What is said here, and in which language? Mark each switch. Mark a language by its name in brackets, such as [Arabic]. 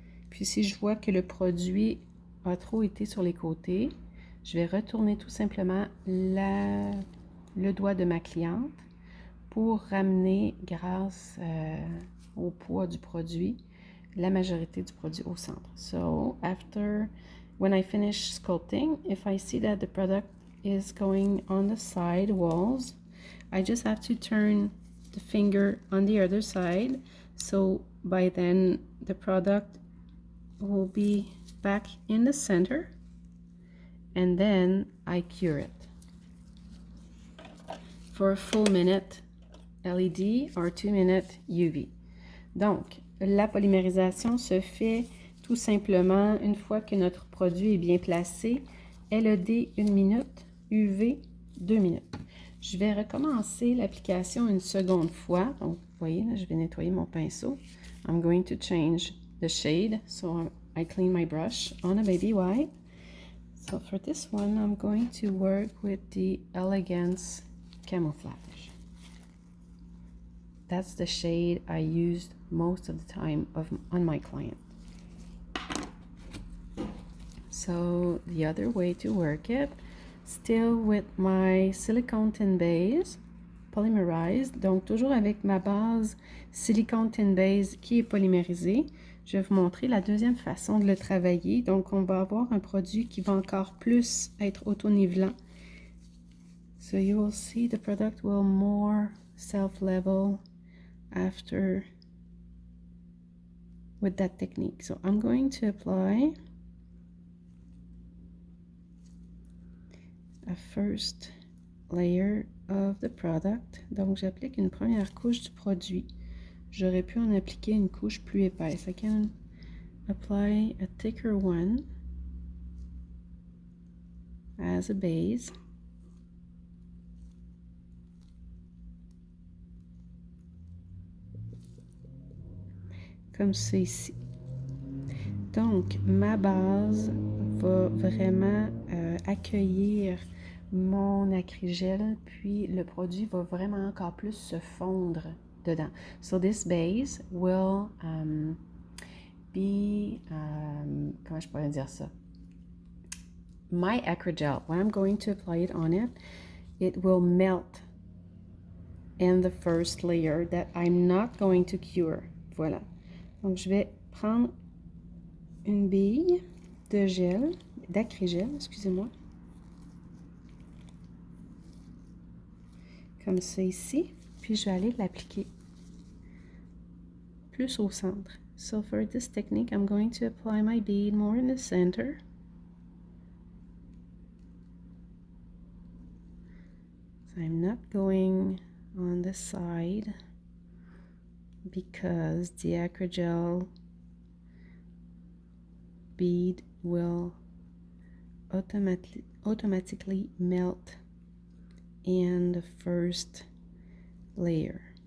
[French] Puis, si je vois que le produit a trop été sur les côtés, je vais retourner tout simplement le doigt de ma cliente pour ramener, grâce au poids du produit, la majorité du produit au centre. [English] So, when I finish sculpting, if I see that the product is going on the side walls, I just have to turn the finger on the other side. So by then the product will be back in the center, and then I cure it for a full minute LED or 2-minute UV. [French] Donc, la polymérisation se fait tout simplement une fois que notre produit est bien placé. LED 1 minute, UV 2 minutes. Je vais recommencer l'application une seconde fois. Donc, vous voyez, là, je vais nettoyer mon pinceau. [English] I'm going to change the shade. So I clean my brush on a baby white. So for this one, I'm going to work with the Elegance Camouflage. That's the shade I used most of the time on my client. So the other way to work it, still with my silicone tin base, polymerized, [French] donc toujours avec ma base silicone tin base qui est polymérisée. Je vais vous montrer la deuxième façon de le travailler. Donc on va avoir un produit qui va encore plus être auto-nivelant. [English] So you will see the product will more self-level after with that technique. So I'm going to apply a first layer of the product. [French] Donc j'applique une première couche du produit. J'aurais pu en appliquer une couche plus épaisse. [English] I can apply a thicker one as a base. [French] Comme ça ici. Donc, ma base va vraiment accueillir mon acrygel, puis le produit va vraiment encore plus se fondre dedans. [English] So this base will be, [French] comment je pourrais dire ça? [English] My Acrygel, when I'm going to apply it on it, it will melt in the first layer that I'm not going to cure. [French] Voilà. Donc, je vais prendre une bille de gel, d'acrygel, excusez-moi. Comme ça ici. Puis, je vais aller l'appliquer plus au centre. [English] So, for this technique, I'm going to apply my bead more in the center. So, I'm not going on the side because the Acrygel bead will automatically melt in the first layer.